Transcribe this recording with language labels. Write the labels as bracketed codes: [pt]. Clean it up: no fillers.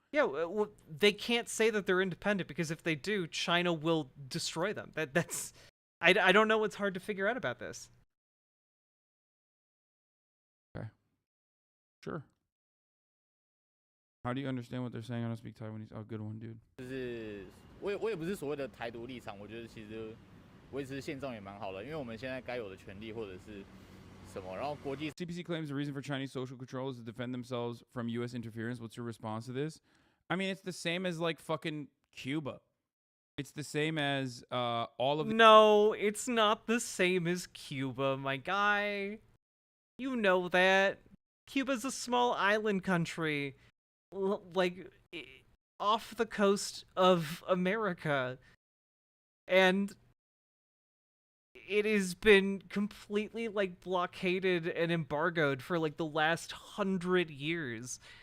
[en] Yeah, well, they can't say that they're independent because if they do, China will destroy them. That's I don't know what's hard to figure out about this. Okay. Sure. How do you understand what they're saying? I don't speak Taiwanese. Oh, good one, dude. [zh] 就是我也不是所谓的台独立场，我觉得其实维持现状也蛮好的，因为我们现在该有的权利或者是什么，然后国际 [en] CPC claims the reason for Chinese social control is to defend themselves from U.S. interference. What's your response to this? I mean, it's the same as like fucking Cuba. It's the same as all of. No, it's not the same as Cuba, my guy. You know that. Cuba's a small island country, like off the coast of America, and it has been completely like blockaded and embargoed for like the last 100 years.